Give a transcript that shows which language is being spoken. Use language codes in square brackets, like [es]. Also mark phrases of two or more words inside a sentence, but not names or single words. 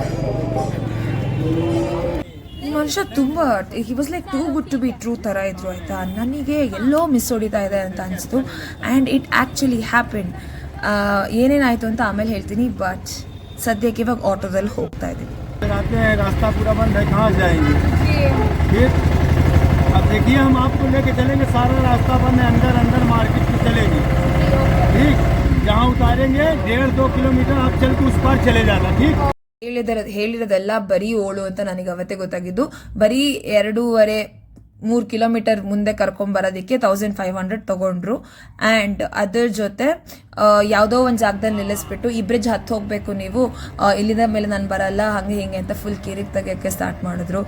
[kn] ಈ ಮನುಷ್ಯ ತುಂಬ [en] he was like too good to be true [kn] ಥರ ಇದ್ರು ಆಯಿತಾ. ನನಗೆ ಎಲ್ಲೋ ಮಿಸ್ ಹೊಡಿತಾ ಇದೆ ಅಂತ ಅನಿಸ್ತು [en] and it actually happened. [kn] ಏನೇನಾಯಿತು ಅಂತ ಆಮೇಲೆ ಹೇಳ್ತೀನಿ, ಬಟ್ ಸದ್ಯಕ್ಕೆ ಇವಾಗ ಆಟೋದಲ್ಲಿ ಹೋಗ್ತಾ ಇದ್ದೀವಿ. [hi] रास्ता पूरा बंद है, कहाँ जाएंगे? ठीक, अब देखिए हम आपको लेके चलेंगे, सारा रास्ता बंद है, अंदर अंदर मार्केट में चलेगी। ठीक, जहाँ उतारेंगे 1.5-2 किलोमीटर आप चल के उस पार चले जाना। ठीक, [kn] ಹೇಳಿರೋದೆಲ್ಲ ಬರೀ ಓಳು ಅಂತ ನನಗೆ ಅವತ್ತೇ ಗೊತ್ತಾಗಿದ್ದು. ಬರೀ 2.5-3 ಕಿಲೋಮೀಟರ್ ಮುಂದೆ ಕರ್ಕೊಂಬರೋದಕ್ಕೆ 1500 ತೊಗೊಂಡ್ರು. ಆ್ಯಂಡ್ ಅದ್ರ ಜೊತೆ ಯಾವುದೋ ಒಂದು ಜಾಗದಲ್ಲಿ ನಿಲ್ಲಿಸ್ಬಿಟ್ಟು ಈ ಬ್ರಿಡ್ಜ್ ಹತ್ತು ಹೋಗಬೇಕು ನೀವು, ಇಲ್ಲಿಂದ ಮೇಲೆ ನಾನು ಬರಲ್ಲ, ಹಾಗೆ ಹಿಂಗೆ ಅಂತ ಫುಲ್ ಕಿರಿಕ್ ತೆಗಿಯೋಕ್ಕೆ ಸ್ಟಾರ್ಟ್ ಮಾಡಿದ್ರು.